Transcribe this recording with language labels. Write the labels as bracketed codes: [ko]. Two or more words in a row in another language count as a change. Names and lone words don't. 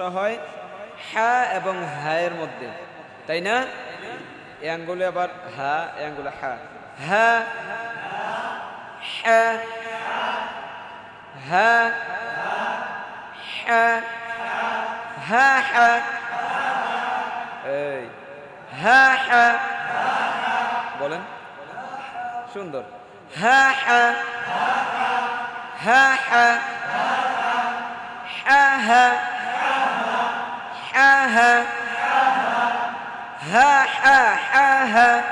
[bn] হয় হা এবং হা এর মধ্যে তাই না এই আঙ্গুলে আবার হা এই আঙ্গুলে হা হা হা হা হা হা হা এই হা হা বলেন সুন্দর হা হা হা হা হা হা হা হা হা হা হা হা